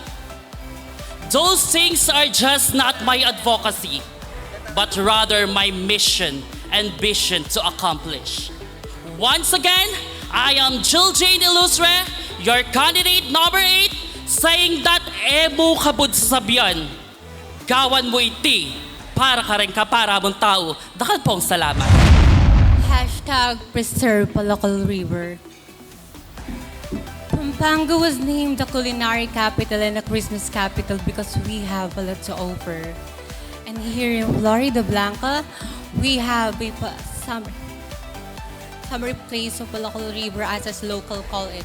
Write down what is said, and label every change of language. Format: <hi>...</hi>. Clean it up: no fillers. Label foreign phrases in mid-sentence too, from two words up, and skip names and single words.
<en>Those things are just not my advocacy, but rather my mission and vision to accomplish. Once again, I am Jill Jane Illustre, your candidate number 8, saying that</en> <pam>emo kabud sa sabiyan, gawan mo iti, para ka rin kapara mong tao. Dakal pong salamat.</pam> <en>Hashtag preserve Palakal River. Pampanga was named the culinary capital and the Christmas capital because we have a lot to offer. And here in Florida Blanca, we have a summer place of Palakal River as local call it.</en>